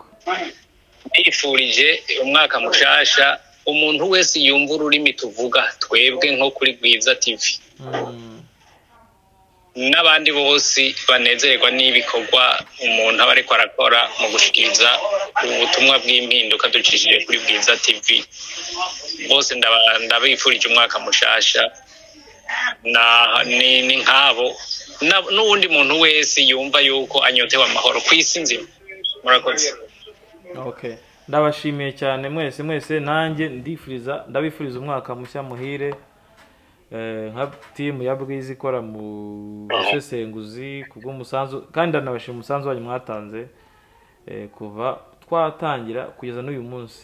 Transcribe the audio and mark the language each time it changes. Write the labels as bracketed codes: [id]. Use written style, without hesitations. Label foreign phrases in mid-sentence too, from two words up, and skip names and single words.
[rn] Ndifurije umwaka mushasha umuntu wese yumva ururimi tuvuga twebwe nko kuri Bwiza TV, n'abandi bose banezererwa n'ibikorwa umuntu aba ariko arakora mu gushikiriza ubutumwa bw'impinduka ducishije kuri Bwiza TV. Bose ndabifurije umwaka mushasha, ni nkabo n'uwundi muntu wese yumva yuko anyotewe amahoro ku isi nzima. Murakoze. Okay, [rw] ndabashimiye cyane mwese nanjye ndabifuriza umwaka mushya muhire nka team ya Bwiza ikora mu busesenguzi kubw'umusanzu, kandi ndanabashimira umusanzu wanyu mwatanze kuva twatangira kugeza n'uyu munsi.